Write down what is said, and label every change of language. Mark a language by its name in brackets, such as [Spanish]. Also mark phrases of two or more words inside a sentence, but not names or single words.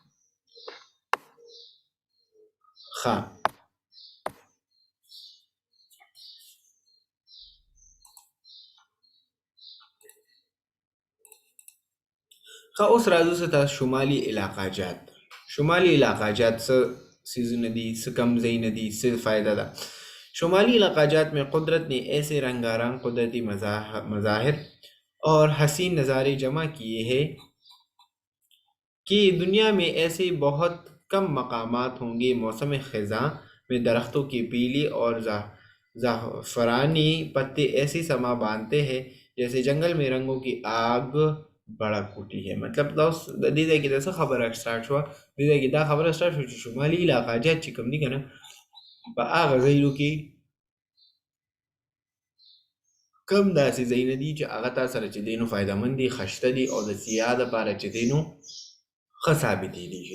[Pashto] ښه اوس راځو څه ته شمالي علاقه جات. شمالي علاقه جات څه چیزونه دي، څه کم ځایونه دي، څه فائدہ ده. [Urdu] شمالی علاقہ جات میں قدرت نے ایسے رنگارنگ قدرتی مظاہر اور حسین نظارے جمع کیے ہیں کہ دنیا میں ایسے بہت کم مقامات ہوں گے. موسم خزاں میں درختوں کی پیلی اور زعفرانی پتے ایسی سما باندھتے ہیں جیسے جنگل میں رنگوں کی آگ بڑک اٹھی ہے. [Pashto] مطلب دا اوس د دې ځای کې د څه خبره سټارټ شوه؟ دې ځای کې دا خبره سټارټ شوه چې شمالي علاقه جات چې کوم دي که نه په هغه ځایونو کې کم داسې ځایونه دي چې هغه تا سره چې دی نو فایدهمند دي، خشته دي او د سیاح دپاره چې دی نو ښه ثابتېدی شي.